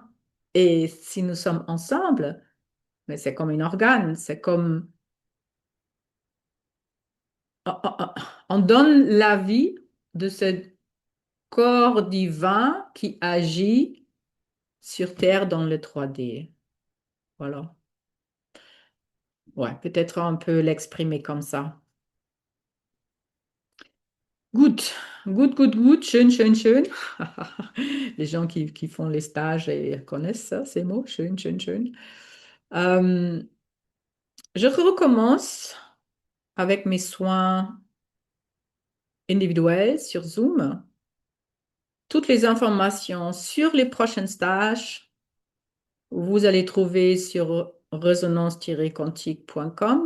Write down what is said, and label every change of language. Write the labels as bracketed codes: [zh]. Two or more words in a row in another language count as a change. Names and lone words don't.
[fr] Et si nous sommes ensemble, mais c'est comme un organe, c'est comme on donne la vie de ce corps divin qui agit sur Terre dans le 3D. Voilà. Ouais, peut-être on peut l'exprimer comme ça. [de] Gut, gut, gut, gut, schön, schön, schön. [fr] Les gens qui font les stages et connaissent ça, ces mots, [de] schön, schön, schön. [fr] Euh, je recommence avec mes soins individuels sur Zoom. Toutes les informations sur les prochains stages, vous allez trouver sur résonance-quantique.com.